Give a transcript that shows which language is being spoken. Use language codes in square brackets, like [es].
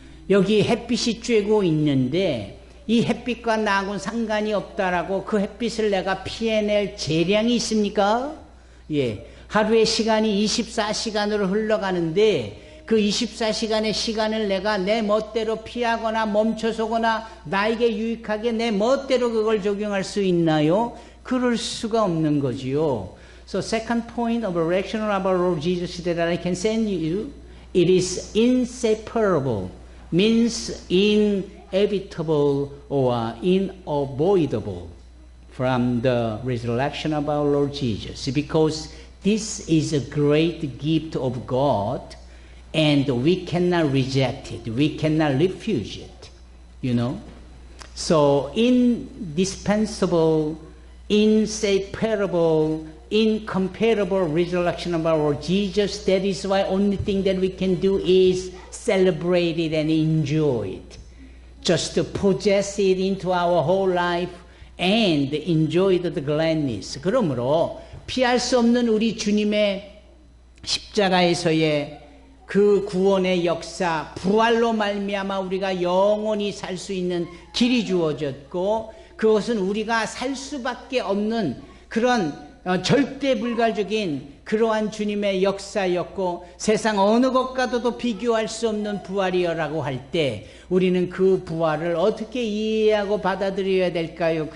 [ko] 여기 햇빛이 쬐고 있는데 이 햇빛과 나하고는 상관이 없다라고 그 햇빛을 내가 피해낼 재량이 있습니까? 예. 하루의 시간이 24시간으로 흘러가는데 그 24시간의 시간을 내가 내 멋대로 피하거나 멈춰서거나 나에게 유익하게 내 멋대로 그걸 적용할 수 있나요? 그럴 수가 없는 거지요. [en] So second point of rational about Lord Jesus that I can send you, it is inseparable, means inevitable or unavoidable from the resurrection of our Lord Jesus, because this is a great gift of God and we cannot reject it, we cannot refuse it, you know. So indispensable, inseparable, incomparable resurrection of our Lord Jesus, that is why only thing that we can do is celebrate it and enjoy it. Just to possess it into our whole life and enjoy the gladness. [ko] 그러므로 피할 수 없는 우리 주님의 십자가에서의 그 구원의 역사, 부활로 말미암아 우리가 영원히 살 수 있는 길이 주어졌고, 그것은 우리가 살 수밖에 없는 그런 절대 불가적인 그러한 주님의 역사였고 세상 어느 것과도 비교할 수 없는 부활이라고 할 때 우리는 그 부활을 어떻게 이해하고 받아들여야 될까요?